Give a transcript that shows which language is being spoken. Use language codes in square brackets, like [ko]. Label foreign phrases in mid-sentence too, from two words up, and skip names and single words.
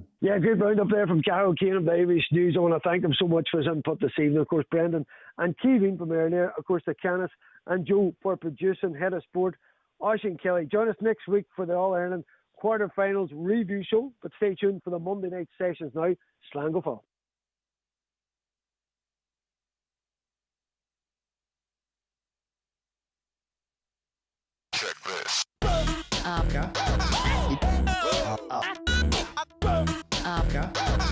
[en] Yeah, good round up there from Carol Kane of the Irish News. I want to thank him so much for his input this evening. Of course, Brendan and Kevin from Airnair, of course, the Canis, and Joe for producing, head of sport, Oisín Kelly. Join us next week for the All-Ireland quarter-finals review show, but stay tuned for the Monday night sessions now. [ga] Slán go fóill. [en] Check this. Okay.